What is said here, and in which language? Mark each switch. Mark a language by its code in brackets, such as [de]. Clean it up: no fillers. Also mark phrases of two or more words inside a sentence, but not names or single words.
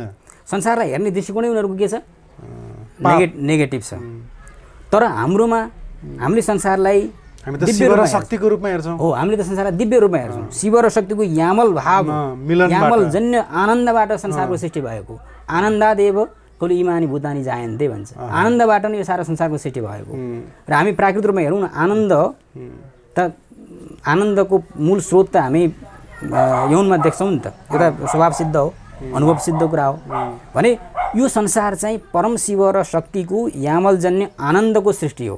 [ne] संसारलाई हेर्ने दृष्टिकोणै उनीहरूको के छ, नेगेटिभ छ। तर हाम्रोमा हामीले संसारलाई शिव र शक्तिको रूपमा हेर्छौँ। हो, हामीले त संसारलाई दिव्य रूपमा हेर्छौँ। शिव र शक्तिको यामल भाव, यामल जन्य आनन्दबाट संसारको सृष्टि भएको। [sa] आनन्दादेव खलु इमानी भूतानी जायन्ते भन्छ। [ne] आनन्दबाट नै यो सारा संसारको सृष्टि भएको। र हामी प्राकृतिक रूपमा हेरौँ न, आनन्दको मूल स्रोत त हामी यौनमा देख्छौँ नि त। यो त स्वभाव सिद्ध हो, अनुभव सिद्ध कुरा हो। भने यो संसार चाहिँ परम शिव र शक्तिको यामलजन्य आनन्दको सृष्टि हो।